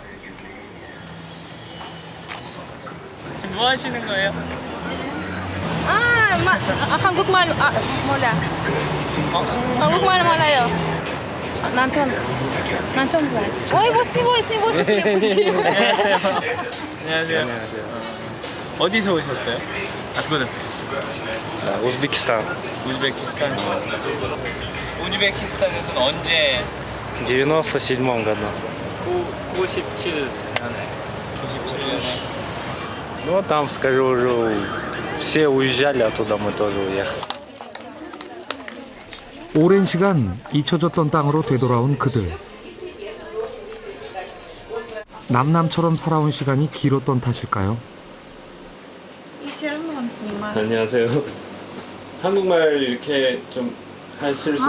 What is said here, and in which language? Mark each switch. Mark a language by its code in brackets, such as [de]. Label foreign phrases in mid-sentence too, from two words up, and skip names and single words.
[ko] 뭐 하시는 거예요? 한국말 몰라. 한국말 몰라요. 남편 잘. 어이 멋지. 안녕하세요. 어디서 오셨어요? [ru] откуда? Узбекистан. [ko] 우즈베키스탄에서는 언제? [ru] В 97 году. [ko] 97년에. [ru] Ну, там, скажу, уже все уезжали, оттуда мы тоже уехали. [ko] 오랜 시간 잊혀졌던 땅으로 되돌아온 그들. 남남처럼 살아온 시간이 길었던 탓일까요? 안녕하세요. 한국말 이렇게 좀 하실 수 있으세요?